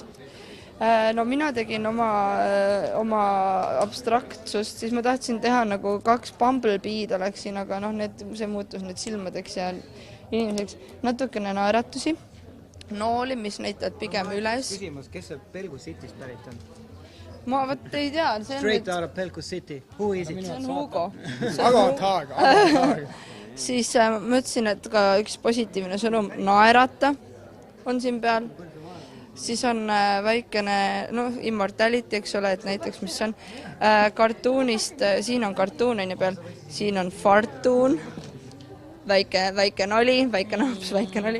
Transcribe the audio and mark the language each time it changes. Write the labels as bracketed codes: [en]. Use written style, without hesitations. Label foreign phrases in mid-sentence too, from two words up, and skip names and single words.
[et] No mina tegin oma abstraktsust, siis ma tahtsin teha nagu 2 bumblebee'd oleksin, aga see muutus nüüd silmadeks ja inimeseks. Natukene naeratusi, nooli, mis näitavad pigem üles. Küsimus, kes see Pelgu City's pärit on? Ma ei tea. [en] Straight out of Pelgu City. Who is it? [et] See on Hugo. Aga Siis mõtlesin, et ka üks positiivne sõnum, naerata on siin peal. Siis on väikene, immortality, eks ole, et näiteks, mis on kartuunist, siin on kartuun peal, siin on fartuun, väike nali, väike naps, väike nali.